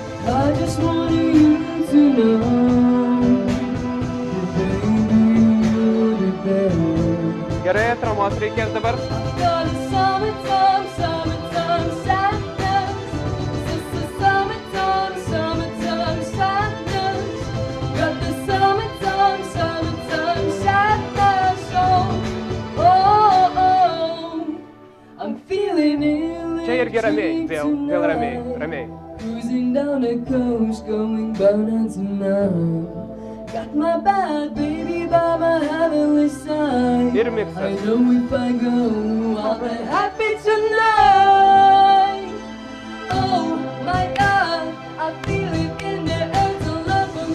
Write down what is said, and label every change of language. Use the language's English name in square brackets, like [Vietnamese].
[English] I just wanted you to know that baby you're the best. [Lithuanian] Gerai, atramos reikės dabar. [English] Got a summertime, summertime sadness. Summertime, summertime sadness. Got the summertime, summertime sadness. Oh, oh, oh. I'm feeling ill. [Lithuanian] Čia irgi ramiai, vėl ramiai, ramiai. [English] Cruising down the coast, going bound tonight. Got my bad baby by my heavenly side. [Lithuanian] Ir [English] I [Lithuanian] miksas. [English] know if I go, I'll be happy tonight. Oh my God, I feel it in the air, to love from